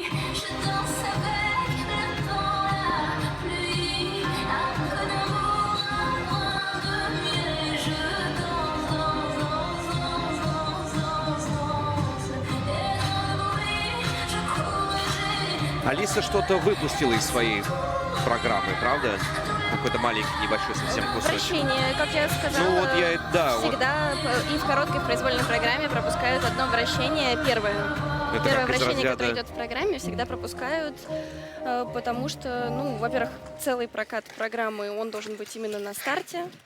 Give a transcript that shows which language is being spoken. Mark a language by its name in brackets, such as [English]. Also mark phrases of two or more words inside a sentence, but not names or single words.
[French] Je danse avec le temps, la pluie. Un peu d'amour, un brin de miel. Je danse, danse, danse, danse, danse, danse. Et dans le bruit, je cours et j'ai [Russian] Алиса что-то выпустила из своей программы, правда? Какой-то маленький, небольшой совсем кусочек. Вращение, как я сказала, Ну вот я, да, вот всегда и в короткой произвольной программе пропускают одно вращение, первое. это Первое как из вращение, которое разряда... идет в программе, всегда пропускают, потому что, ну, во-первых, целый прокат программы, он должен быть именно на старте.